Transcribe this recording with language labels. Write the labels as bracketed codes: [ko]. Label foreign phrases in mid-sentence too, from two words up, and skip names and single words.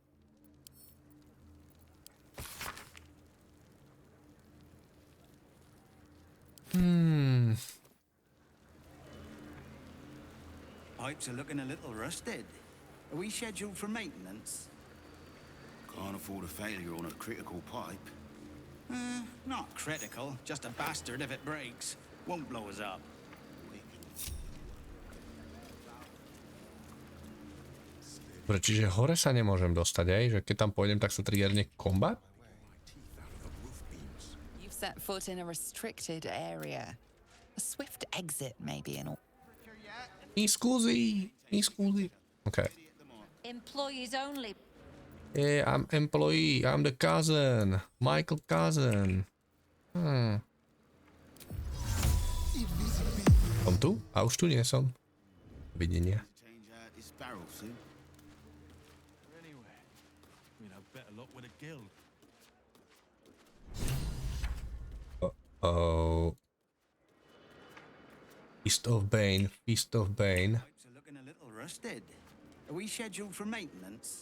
[en] Pipes are looking a little rusted. Are we scheduled for maintenance? Can't afford a failure on a critical pipe. Not critical, just a bastard if it breaks. Won't blow us up. [sk] Dobre, čiže hore sa nemôžem dostať, aj? Že keď tam pôjdem, tak sa triggerne kombat? [en] You've set foot in a restricted area. A swift exit, maybe, and all. [it] Mi scusi. Okay. [en] Employees only. Yeah, I'm employee. I'm the cousin. Michael cousin. [sk] Som tu? A už tu nie som. Videnia. [en] Change out this barrel soon. Anyway, we'd have better luck with a guild. Oh. Feast of Bane. Pipes are looking a little rusted. Are we scheduled for maintenance?